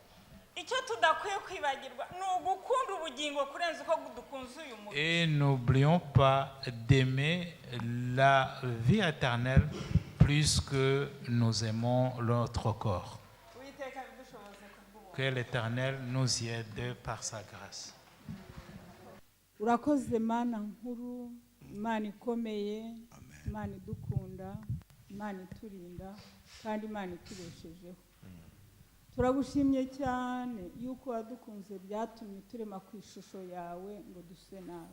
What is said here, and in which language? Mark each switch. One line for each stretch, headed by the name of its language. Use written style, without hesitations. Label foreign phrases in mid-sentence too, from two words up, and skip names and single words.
French: Et n'oublions pas d'aimer la vie éternelle plus que nous aimons notre corps. Que l'Éternel nous y aide par sa grâce.
Kinyarwanda: Urakoze Mana nkuru, Imana ikomeye, Imana idukunda, Imana iturinda kandi Imana itubeshejeho. Turagushimye cyane yuko wadukunze byatumye turema ku ishusho yawe ngo duse nawe.